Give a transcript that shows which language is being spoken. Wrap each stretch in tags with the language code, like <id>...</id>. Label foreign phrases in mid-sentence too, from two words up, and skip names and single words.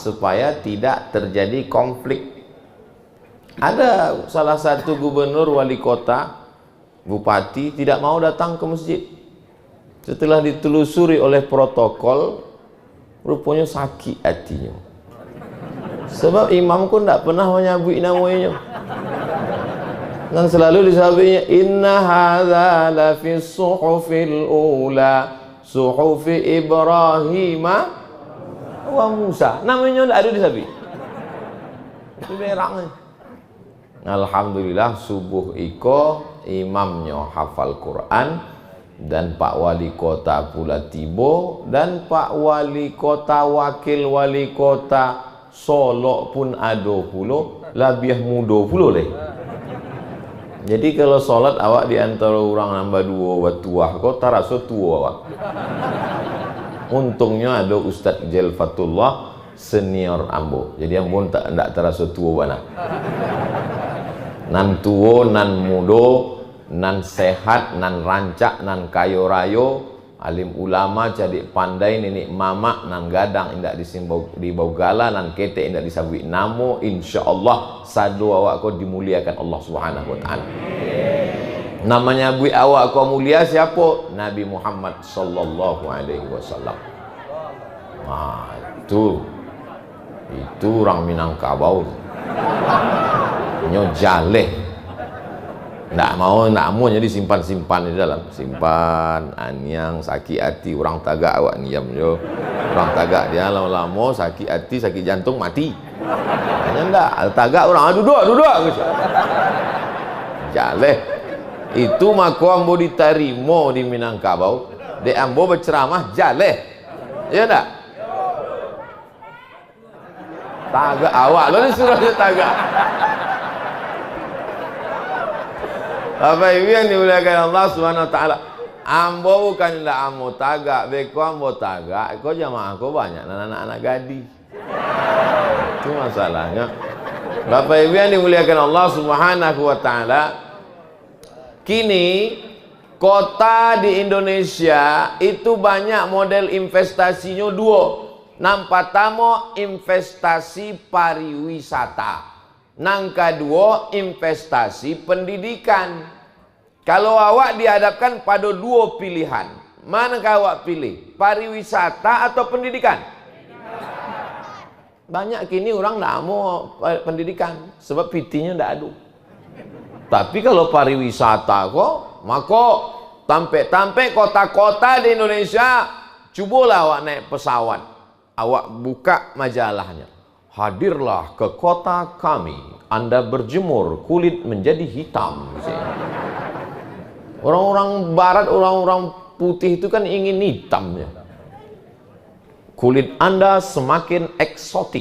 <id>Supaya tidak terjadi konflik. Ada salah satu gubernur, wali kota, bupati tidak mau datang ke masjid. Setelah ditelusuri oleh protokol, rupanya sakit hatinya. Sebab imamku tidak pernah menyebut namanya. Dan selalu disebutnya,</id> <ar>إن هذا لفي الصحف الأولى صحف إبراهيم وموسى.</ar> <id>Namanya tidak ada disebut. Itu berangnya. Alhamdulillah subuh iko imamnya hafal Quran dan Pak Wali Kota pula tiba, dan Pak Wali Kota, wakil wali kota Solo pun ada pula, lebih muda pula leh.</id> <min>Jadi kalau solat awak di antara orang nambah dua watuah kau tak rasa tua awak. Untungnya ada Ustaz Jelfatullah senior ambo, jadi yang pun tak terasa tua mana. Nan tua, nan mudo, nan sehat, nan rancak, nan kayo rayo, alim ulama jadi pandai, nenek mama nan gadang indak disimbau di bau gala, nan kete indak disabui namo, insyaallah sadu awak kau dimuliakan</min> <ar>الله سبحانه وتعالى.</ar> <min>Namanya bui awak kau mulia siapa?</min> <id>Nabi Muhammad</id> <ar>صلى الله عليه وسلم.</ar> <id>Nah, itu orang Minangkabau.</id> <min>Nyo jaleh. Ndak mau jadi simpan-simpan di dalam. Simpan, anyang, sakit hati orang tagak awak niam yo.</min> <id>Orang tagak dia lama-lama sakit hati, sakit jantung, mati.</id> <min>Hanya ndak, tagak orang duduk gitu. Jaleh. Itu mako ambo ditarimo di Minangkabau. De ambo berceramah jaleh.</min> <id>Ya ndak?</id> <min>Tagak awak lo disuruh dia tagak.</min> <id>Bapak Ibu yang dimuliakan</id> <ar>الله سبحانه وتعالى,</ar> <min>ambo bukan ndak ambo tagak, beko ambo tagak, kok jamaah kok banyak anak-anak gadi.</min> <id>Itu masalahnya. Bapak Ibu yang dimuliakan</id> <ar>الله سبحانه وتعالى,</ar> <id>kini kota di Indonesia itu banyak model investasinya dua. Nang pertama investasi pariwisata, nang kedua investasi pendidikan.</id> <min>Kalau awak dihadapkan pada dua pilihan, manakah awak pilih?</min> <id>Pariwisata atau pendidikan? Banyak kini orang tidak mau pendidikan sebab pitinya tidak ada. Tapi kalau pariwisata kok, maka tampe-tampe kota-kota di Indonesia, cubalah awak naik pesawat, awak buka majalahnya. Hadirlah ke kota kami, Anda berjemur, kulit menjadi hitam. Orang-orang barat, orang-orang putih itu kan ingin hitamnya. Kulit Anda semakin eksotik.</id>